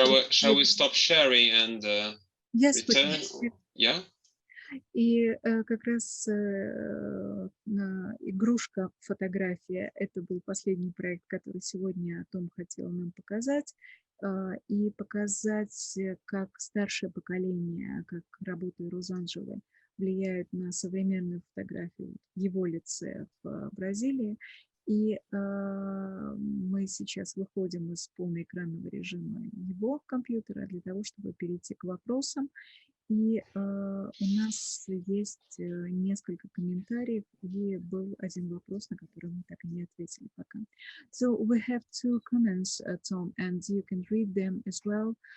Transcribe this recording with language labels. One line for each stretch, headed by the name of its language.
English: Shall we stop sharing and return? Yeah.
Russian: И как раз игрушка фотография – это был последний проект, который сегодня Том хотел нам показать. И показать, как старшее поколение, как работы Розанжеле, влияют на современную фотографию в его лице в Бразилии. И мы сейчас выходим из полноэкранного режима его компьютера для того, чтобы перейти к вопросам. И у нас есть несколько комментариев, и был один вопрос, на который мы так и не ответили пока.
English: So we have two comments, Tom, and you can read them as well.